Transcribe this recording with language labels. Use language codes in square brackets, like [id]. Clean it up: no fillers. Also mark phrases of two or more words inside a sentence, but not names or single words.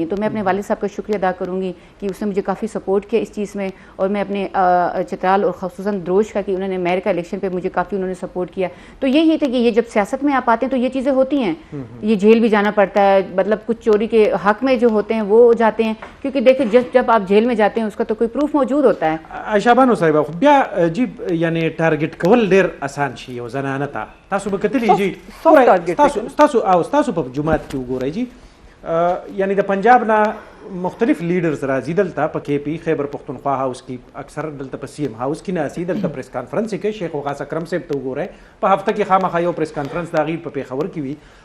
[ur] تو میں اپنے والد صاحب کا شکریہ ادا کروں گی کہ اس نے مجھے کافی سپورٹ کیا اس چیز میں, اور میں اپنے چترال اور خصوصاً دروش کا کہ انہوں نے میئر کا الیکشن پہ مجھے کافی انہوں نے سپورٹ کیا. تو یہی تھا کہ یہ جب سیاست میں آپ آتے ہیں تو یہ چیزیں ہوتی ہیں, یہ جیل بھی جانا پڑتا ہے, مطلب کچھ چوری کے حق میں جو ہوتے ہیں وہ جاتے ہیں, کیونکہ دیکھیں جب آپ جیل میں جاتے ہیں اس کا تو کوئی [en] proof [ur] ہوتا ہے. [ps] عائشہ بانو صاحبہ خو بیا جی یعنی ټارګټ کول ډیر اسان شي یو زنانه ته. تاسو به کتلی جی تاسو په جماعت کې وګورئ جی, یعنی د پنجاب نه مختلف لیډرز راځي دلته په KP خیبر پختونخوا هاوس کې, اکثر دلته په [en] CM house [ps] کې ناسي, دلته [en] press conference [ps] کې شیخ وقاص اکرم صاحب ته وګورئ په هفته کې خامخا یو [en] press conference [ps] د هغې په پېښور کې وي.